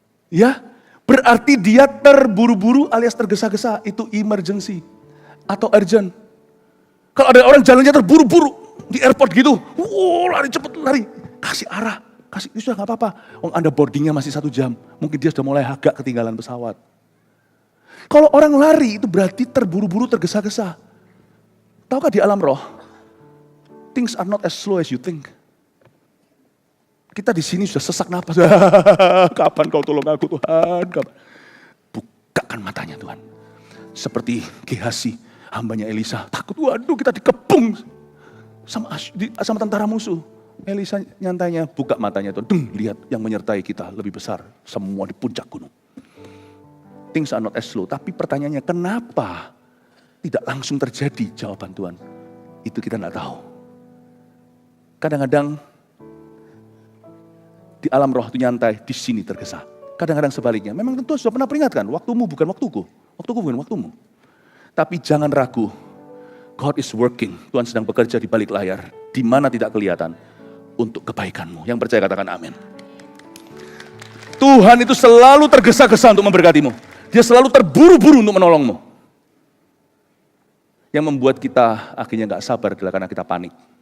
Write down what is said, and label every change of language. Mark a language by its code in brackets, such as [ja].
[id] Ya, berarti dia terburu-buru alias tergesa-gesa, itu emergency atau urgent. Kalau ada orang jalannya terburu-buru di airport gitu, lari cepet lari, kasih arah, kasih itu sudah nggak apa-apa. Anda boardingnya masih 1 jam, mungkin dia sudah mulai agak ketinggalan pesawat. Kalau orang lari itu berarti terburu-buru tergesa-gesa. Tahukah di alam roh, [en] things are not as slow as you think. [id] Kita di sini sudah sesak napas. Kapan kau tolong aku Tuhan? Kapan? Bukakan matanya Tuhan. Seperti Gehazi, hambanya Elisa. Takut, waduh kita dikepung sama tentara musuh. Elisa nyantainya, buka matanya Tuhan. Lihat yang menyertai kita lebih besar. Semua di puncak gunung. [en] Things are not as slow. [id] Tapi pertanyaannya, kenapa tidak langsung terjadi jawaban Tuhan? Itu kita tidak tahu. Kadang-kadang di alam roh itu nyantai, di sini tergesa. Kadang-kadang sebaliknya. Memang tentu sudah pernah peringatkan, waktumu bukan waktuku. Waktuku bukan waktumu. Tapi jangan ragu, [en] God is working. [id] Tuhan sedang bekerja di balik layar, di mana tidak kelihatan, untuk kebaikanmu. Yang percaya katakan amin. Tuhan itu selalu tergesa-gesa untuk memberkatimu. Dia selalu terburu-buru untuk menolongmu. Yang membuat kita akhirnya gak sabar adalah karena kita panik.